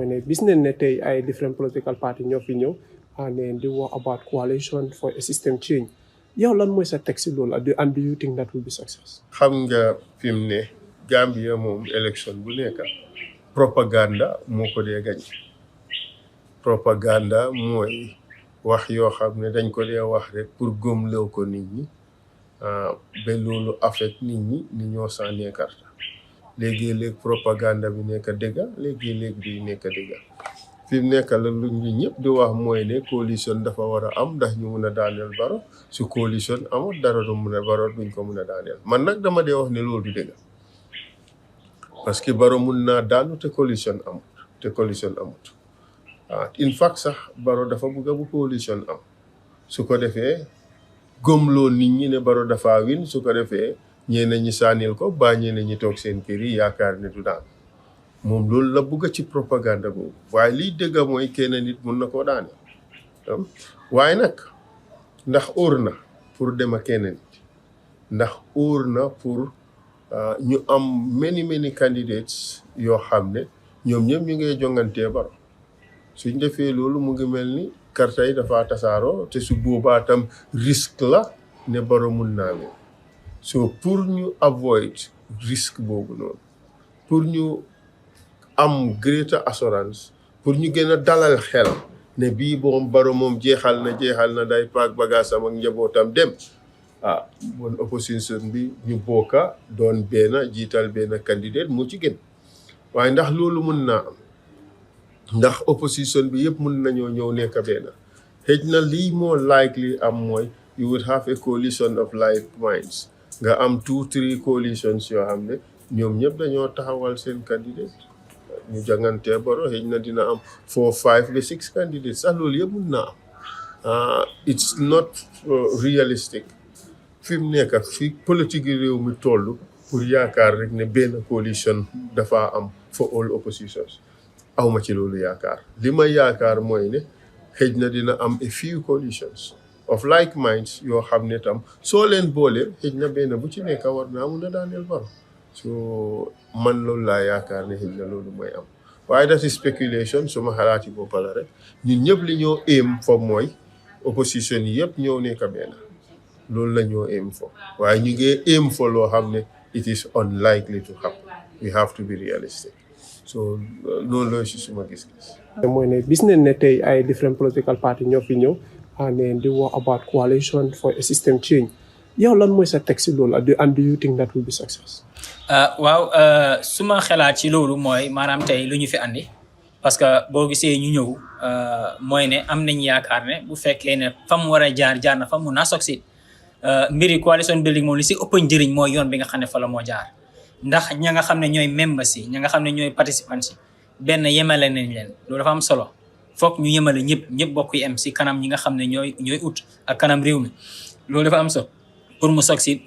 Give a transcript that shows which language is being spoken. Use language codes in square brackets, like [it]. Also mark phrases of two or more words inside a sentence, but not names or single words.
[wo] gis nañ ne tey ay [en] different political party [wo] ñoo fi ñëw and di wax [en] about coalition for a system change [wo] yow lan mooy sa teg si loolu [en] and do you think that will be success? [wo] xam nga fi mu ne Gambia moom élection bu nekk propaganda moo ko dee gañ propaganda mooy wax yoo xam ne dañ ko dee wax rek pour gëmloo ko nit ñi ba loolu affect nit ñi ni ñoo sànnee karta léegi-léeg propaganda bi nekk dëgga léegi-léeg bi nekk dëgga fi mu nekk la lu ñu ñëpp di wax mooy ne coalition dafa war a am ndax ñu mun a daaneel Barrow su coalition amul dara du mun a Barrow duñ ko mun a daaneel man nag dama dee wax ne loolu du dëgga [fr] parce que [wo] Barrow mun naa daanu te coalition amut [en] in fact [wo] sax Barrow dafa bëgg bu coalition am su ko defee gëmloo nit ñi ne Barrow dafa win su ko defee ñeneen ñi saanil ko ba ñeneen ñi toog seen kër yi yaakaar ne du daan moom loolu la bëgg ci propaganda boobu waaye liy dëgg mooy kenn nit mun na koo daane waaye nag ndax óor na pour dem ak kenn nit ndax óor na pour ñu am [en] many candidates [wo] yoo xam ne ñoom ñëpp ñu ngi jongantee Barrow suñ defee loolu mu ngi mel ni karta yi dafa tasaaroo te su boobaa tam risque la ne Barrow mun naa leen so pour ñu avoid risque boobu noonu pour ñu am [en] greater assurance [wo] pour ñu gën a dalal xel ne bii boom Barrow moom jeexal na day paak bagaasam ak njabootam dem bon opposition bi ñu bokka doon benn jiital benn candidate moo ci gën waaye ndax loolu mun naa am ndax opposition bi yëpp mun nañoo ñëw nekk benn xëj na lii moo likely am mooy [en] you would have a coalition of like minds [wo] nga am 2-3 coalitions yoo xam ne ñoom ñëpp dañoo taxawal seen candidate ñu jàngantee Barrow xëj na dina am 4, 5 ba 6 candidates sax loolu yëpp mun naa am [en] it's not realistic [wo] fi mu nekk fi politique yi réew mi toll pour yaakaar rek ne benn coalition dafa am [en] for all oppositions [wo] awma ci loolu yaakaar li ma yaakaar mooy ne xëj na dina am [en] a few coalitions of like minds [wo] yoo xam ne tam soo leen boole xëj na benn bu ci nekk war naa mun a daaneel Barrow so man loolu laa yaakaar ne xëj na loolu mooy am waaye [en] that is speculation [wo] suma xalaati bopp la rek ñun ñëpp li ñoo aim fo mooy opposition yi yëpp ñëw nekk benn loolu la ñoo aim fo waaye ñu ngi aim fo loo xam ne [en] it is unlikely to happen we have to be realistic [wo] so noonu la si suma gis-gis. mooy ne gis nañ ne tey ay [en] different political party [wo] ñoo fi ñëw and di wax [en] about coalition for a system change [wo] yow lan mooy sa teg si loolu [en] and do you think that will be success? [wo] waaw suma xalaat ci loolu mooy maanaam tey lu ñu fi andi parce que boo gisee ñu ñëw mooy ne am nañ yaakaar ne bu fekkee ne fa mu war a jaar na fa mun naa succeed mbiri coalition building moom li si ëpp njëriñ mooy yoon bi nga xam ne fa la moo jaar ndax ña nga xam ne ñooy membres yi ña nga xam ne ñooy participants yi benn yemale nañ leen loolu dafa am solo foog ñu yemale ñëpp bokk yi am si kanam ñi nga xam ne ñooy ut ak kanam réew mi loolu dafa am solo pour mu succeed